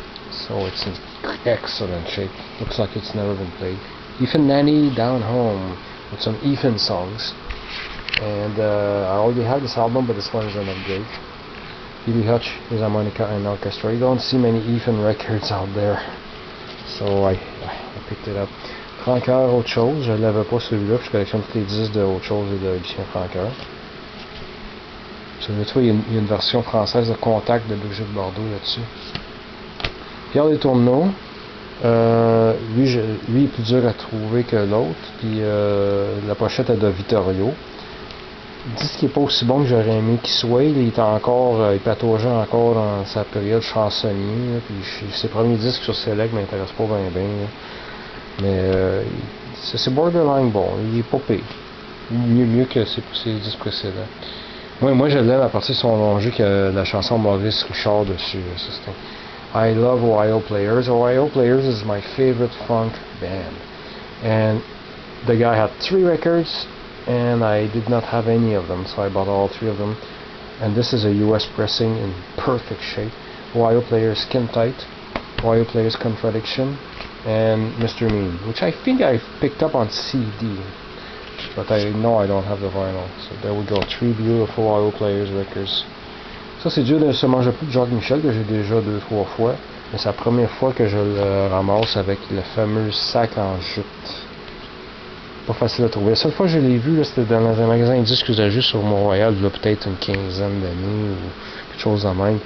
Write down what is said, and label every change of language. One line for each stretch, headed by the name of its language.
English: So it's in excellent shape. Looks like it's never been played. Ethan Nanny Down Home with some Ethan songs. And I already have this album, but this one is an upgrade. Billy Hutch is harmonica and orchestra. You don't see many Ethan records out there, so I picked it up.
French: Francoeur, autre chose, je ne l'avais pas celui-là, puis je collectionne tous les disques de autre chose et de Lucien Francoeur. Celui-là, tu vois, il y a une version française de Contact de Brigitte Bardot là-dessus. Pierre des Tourneaux, lui est plus dur à trouver que l'autre, puis la pochette est de Vittorio. Le disque n'est pas aussi bon que j'aurais aimé qu'il soit. Il est encore, il pataugeait encore dans sa période chansonnier. Là, puis ses premiers disques sur Select ne m'intéressent pas bien. Mais c'est borderline bon. Il est pas pire. Mieux que ses disques précédents. Moi je l'aime à partir de son long jeu qui a la chanson Maurice Richard dessus.
English: I love Ohio Players. Ohio Players is my favorite funk band. And the guy had 3 records. And I did not have any of them, so I bought all 3 of them. And this is a US pressing in perfect shape. Ohio Players Skin Tight, Ohio Players Contradiction, and Mr. Mean, which I think I picked up on CD, but I know I don't have the vinyl. So there we go, 3 beautiful Ohio Players records.
French: Ça c'est dur de se manger plus de Jacques Michel que j'ai déjà 2-3 fois, mais c'est la première fois que je le ramasse avec le fameux sac en jute. Pas facile à trouver. La seule fois que je l'ai vu, c'était dans un magasin de disques usagés sur Mont-Royal, il y a peut-être une quinzaine d'années ou quelque chose de même.